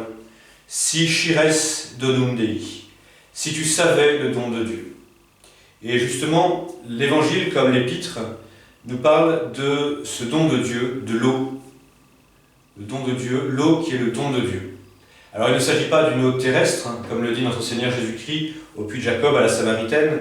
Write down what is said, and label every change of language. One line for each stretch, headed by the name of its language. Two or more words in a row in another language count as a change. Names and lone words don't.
Latin: Si chires donum Dei,
French: si tu savais le don de Dieu. Et justement, l'évangile, comme l'épître, nous parle de ce don de Dieu, de l'eau. Le don de Dieu, l'eau qui est le don de Dieu. Alors il ne s'agit pas d'une eau terrestre, comme le dit notre Seigneur Jésus-Christ au puits de Jacob à la Samaritaine.